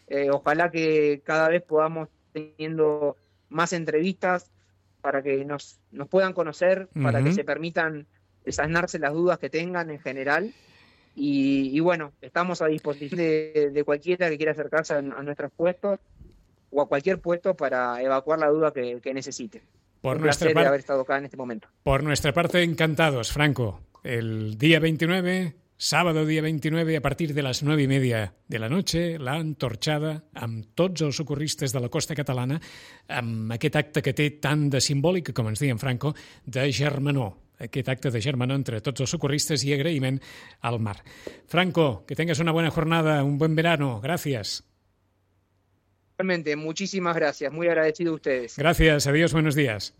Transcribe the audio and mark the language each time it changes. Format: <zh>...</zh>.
<es>Ojalá que cada vez podamos teniendo más entrevistas para que nos puedan conocer, para uh-huh. que se permitan desasnarse las dudas que tengan en general. Y bueno, estamos a disposición de cualquiera que quiera acercarse a nuestros puestos o a cualquier puesto para evacuar la duda que necesite. Por un placer de haber estado acá en este momento. Por nuestra parte, encantados, Franco. El día 29, sábado día 29, a partir de las 9:30 de la noche, la antorchada</es> <ca>amb tots els socorristes de la costa catalana, amb aquest acte que té tant de simbòlic, com ens deien Franco, de germanor. Aquest acte de germanor entre tots els socorristes i agraïment al mar. Franco,</ca> <es>que tengas</es> <ca>una bona jornada, un bon verano. Gràcies.</ca> <es>Realmente, muchísimas gracias. Muy agradecido a ustedes. Gracias, adiós, buenos días.</es>